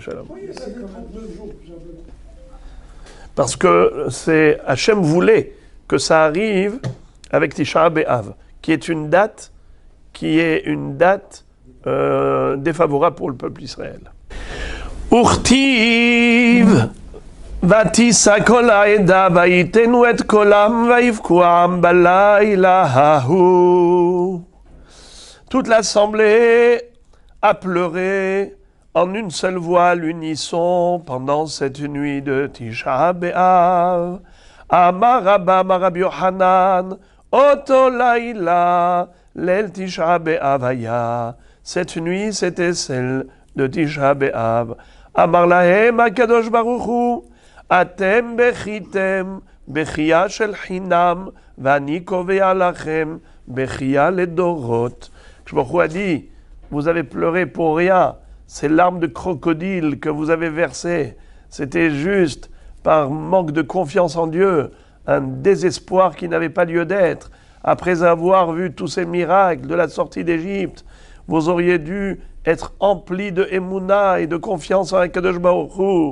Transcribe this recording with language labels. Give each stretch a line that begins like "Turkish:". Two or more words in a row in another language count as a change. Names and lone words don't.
French: Parce que c'est Hachem voulait que ça arrive avec Tisha B'Av, qui est une date défavorable pour le peuple Israël.
Hebrew: Urtiv ותישא כל העדה ויתנו את קולם ויבכו העם בלילה ההוא.
French: Toute l'assemblée a pleuré en une seule voix à l'unisson pendant cette nuit de Tisha B'Av.
Hebrew: אמר רבה רבי יוחנן, אותו לילה, ליל תשעה באב היה.
French: Cette nuit, c'était celle de Tisha B'Av.
Hebrew: אמר להם הקדוש ברוך הוא, אתם בכיתם בכיה של חינם, ואני קובע לכם בכיה לדורות.
French: Je me dit, vous avez pleuré pour rien. Ces larmes de crocodile que vous avez versées, c'était juste par manque de confiance en Dieu, un désespoir qui n'avait pas lieu d'être. Après avoir vu tous ces miracles de la sortie d'Égypte, vous auriez dû être emplis de émouna et de confiance en
Hebrew: הקדוש ברוך הוא.